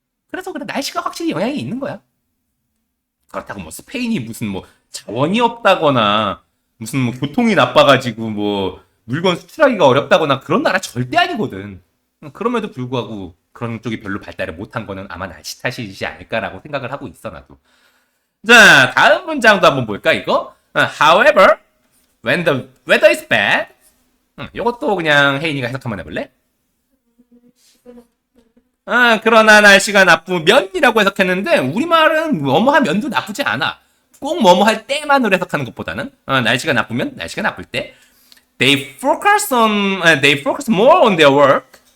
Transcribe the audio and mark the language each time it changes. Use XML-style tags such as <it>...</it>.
<ko>그래서 그래 날씨가 확실히 영향이 있는 거야. 그렇다고 뭐 스페인이 무슨 뭐 자원이 없다거나 무슨 뭐 교통이 나빠가지고 뭐 물건 수출하기가 어렵다거나 그런 나라 절대 아니거든. 그럼에도 불구하고 그런 쪽이 별로 발달을 못한 거는 아마 날씨 탓이지 않을까라고 생각을 하고 있어 나도. 자 다음 문장도 한번 볼까 이거?</ko> <en>However, when the weather is bad.</en> <ko>이것도 그냥 혜인이가 해석 한번 해볼래? 그러나 날씨가 나쁘면이라고 해석했는데 우리말은 뭐뭐 하면도 나쁘지 않아. 꼭 뭐뭐 할 때만으로 해석하는 것보다는 날씨가 나쁘면 날씨가 나쁠 때</ko> <en>they focus more on their work.</en>